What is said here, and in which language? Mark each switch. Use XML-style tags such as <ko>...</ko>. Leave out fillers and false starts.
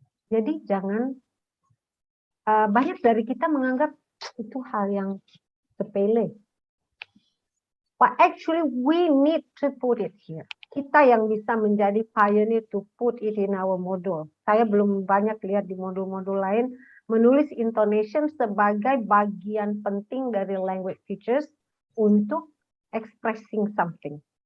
<id>Jadi jangan banyak dari kita menganggap itu hal yang sepele.</id> <en>But actually we need to put it here.</en> <id>Kita yang bisa menjadi</id> <en>pioneer to put it in our module.</en> <id>Saya belum banyak lihat di modul-modul lain menulis intonation sebagai bagian penting dari language features untuk</id> <en>expressing something.</en>